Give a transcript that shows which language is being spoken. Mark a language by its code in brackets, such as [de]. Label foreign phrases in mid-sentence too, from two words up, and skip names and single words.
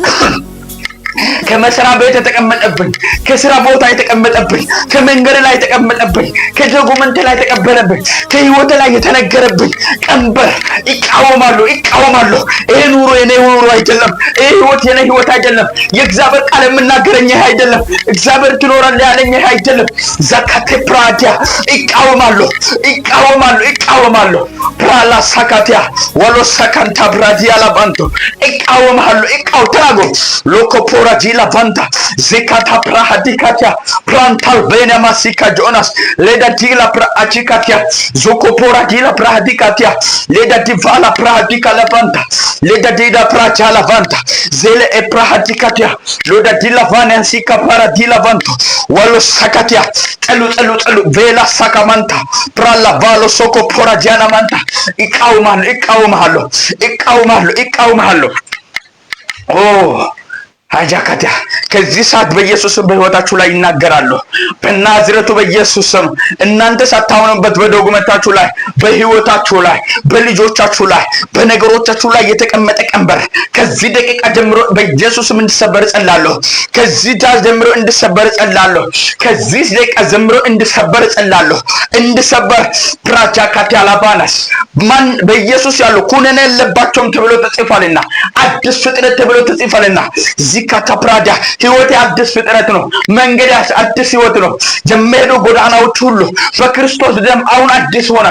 [am] ከመስራ ቤት የተቀመጠብኝ፣ ከስራ ቦታ የተቀመጠብኝ፣ ከመንገድ ላይ የተቀመጠብኝ፣ ከዶኩመንት ላይ የተቀበለብኝ፣ ከህይወት ላይ የተነገረብኝ ቀንበር ይቃወማለሁ። ይሄ ኑሮ የኔ ኑሮ አይደለም። ይሄ ህይወት የኔ ህይወት አይደለም። የእግዚአብሔር ቃል የምናገረኝ ይሄ አይደለም። እግዚአብሔር ትኖራለህ ያለኝ ይሄ አይደለም። ዛካቴ ፕራዲያ ይቃወማለሁ። ፕራላ ሳካቲያ ወሎ ሳካንታ ብራዲያ ላባንቶ ይቃወማለሁ። ተናገሩ ሎኮፖ pora jila vanta zekata prahadikatia prantal bene masika Jonas leda dila praachikatia zoko pora dila prahadikatia leda divala prahadika lavanta leda dida prachala vanta zele e prahadikatia loda dila vanensika para dila vanto walo sakatia telu vela sakamanta prala valo soko pora jana manta ikau mahalo oh አጃካታ ከዚህ ሰዓት በኢየሱስ ስም በህይወታችሁ ላይ ይናገራሉ። በናዝሬቱ በኢየሱስ ስም እናንተ ሳታውኑበት በዶግመታችሁ ላይ በህይወታችሁ ላይ በልጆቻችሁ ላይ በነገሮቻችሁ ላይ የተቀመጠ ቀንበር ከዚህ ደቂቃ ጀምሮ በኢየሱስ ስም እንዲሰበር ጸልያለሁ። ከዚህ ዳስ ጀምሮ እንዲሰበር ጸልያለሁ። ከዚህ ደቂቃ ጀምሮ እንዲሰበር ጸልያለሁ። እንዲሰበር ፕራጃካታ ያላባናስ ማን በኢየሱስ ያሉ ኩነኔ የለባቸውም ተብሎ ተጽፏልና አዲስ ፍጥረት ተብሎ ተጽፏልና ካታፕራዳ ህይወት አዲስ ፍጥረት ነው። መንገድ አዲስ ህይወት ነው። ጀመሩ ጎዳናዎች ሁሉ በክርስቶስ ደም አሁን አዲስ